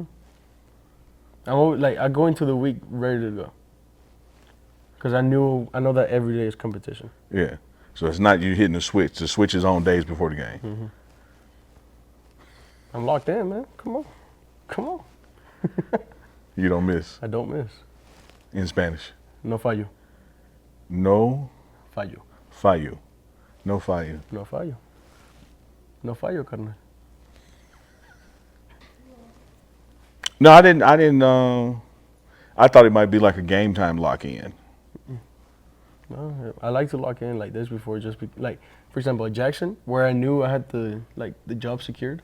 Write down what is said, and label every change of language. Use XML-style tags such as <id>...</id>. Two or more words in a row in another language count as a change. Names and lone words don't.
<en>I go into the week ready to go, because I know that every day is competition. Yeah. So it's not you hitting the switch. The switch is on days before the game. Mm-hmm. I'm locked in, man. Come on. You don't miss. I don't miss. In Spanish.</en> <es>No fallo. No fallo. Fallo. No fallo. No fallo. No fallo, carnal.</es> <en>No, I didn't. I thought it might be like a game time lock in. No, I like to lock in like this before, for example, at Jackson, where I knew I had the job secured.</en>